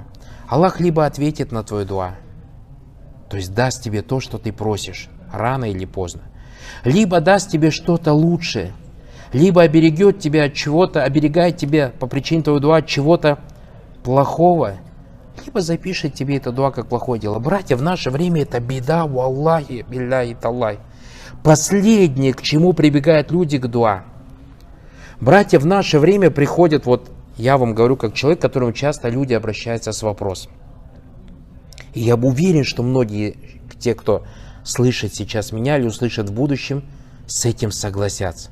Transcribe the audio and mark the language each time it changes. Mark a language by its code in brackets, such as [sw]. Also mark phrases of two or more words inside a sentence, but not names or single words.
[ru] Аллах либо ответит на твою дуа, то есть даст тебе то, что ты просишь, рано или поздно. Либо даст тебе что-то лучшее, либо оберегет тебя от чего-то, оберегает тебя по причине твоего дуа от чего-то плохого, либо запишет тебе это дуа как плохое дело. Братья, в наше время это беда, [ar] والله بالله تالله. [ru] Последнее, к чему прибегают люди, к дуа. Братья, в наше время приходят, вот я вам говорю, как человек, к которому часто люди обращаются с вопросом. И я уверен, что многие, те, кто слышит сейчас меня или услышит в будущем, с этим согласятся.